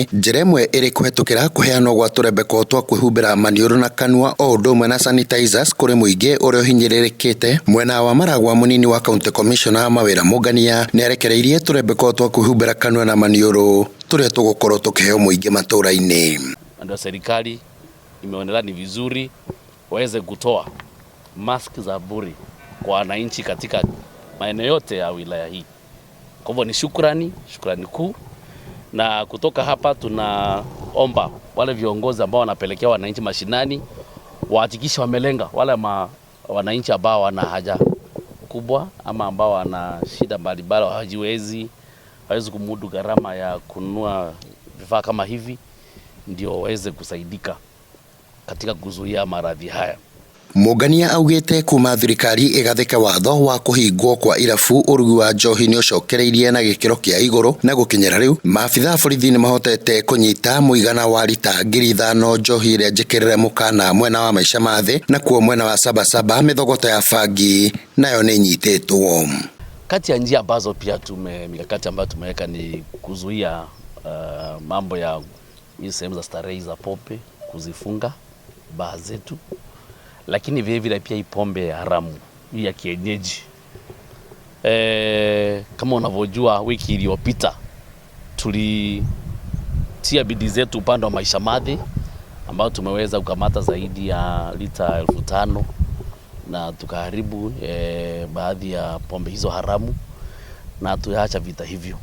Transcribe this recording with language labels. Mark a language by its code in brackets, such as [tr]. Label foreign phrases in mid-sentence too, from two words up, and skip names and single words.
[ki] Njĩra ĩmwe ĩrĩ kũhetũkĩra kũheanwo gwa tũrembeko twa kwĩhumbĩra maniũrũ na kanua o ũndũ ũmwe na sanitizers kũrĩ muingi ũrĩa ũhinyĩrĩrĩkĩte. Mwena wa Maragwa mũnini wa [en] County Commissioner [ki] Mawĩra Mũngania nĩ arekereirie tũrembeko twa kwĩhumbĩra kanua na maniũrũ tũrĩa tũgũkorwo tũkĩheo muingi matũra-ini. [sw] Ndio serikali imeonelea ni vizuri waweze kutoa mask za bure kwa wananchi katika maeneo yote ya wilaya hii. Kwa hivyo ni shukrani kuu, na kutoka hapa tunaomba wale viongozi ambao wanapelekea wananchi mashinani wahakikishe wamelenga wale wananchi ambao wana haja kubwa ama ambao wana shida mbalimbali, hawezi kumudu gharama ya kununua vifaa kama hivi, ndio waweze kusaidika katika kuzuia maradhi haya. [ki] Mũngania augĩte kuma thirikari ĩgathĩke watho wa kũhingwo kwa irabu ũrugi wa njohi nĩ ũcokereirie na gĩkĩro kĩa igũrũ, na gũkinyĩra rĩu maabitha borithi nĩ mahotete kũnyita mũigana wa lita 5,000 njohi ĩrĩa njĩkĩrĩre mũkana mwena wa Maisha Mathĩ, na kuo mwena wa Sabasaba mĩthogota ya bangi nayo nĩ nyitĩtwo. [sw] Kati ya njia ambazo pia mikakati ambayo tumeweka ni kuzuia mambo ya sehemu za starehe za pombe, kuzifunga baa zetu, lakini vile vile pia pombe haramu hii ya kienyeji. Kama unavyojua, wiki iliyopita tulitia bidii zetu upande wa Maisha Mathĩ ambao tumeweza kukamata zaidi ya lita 5,000 na tukaharibu baadhi ya pombe hizo haramu na tuacha vita hivyo.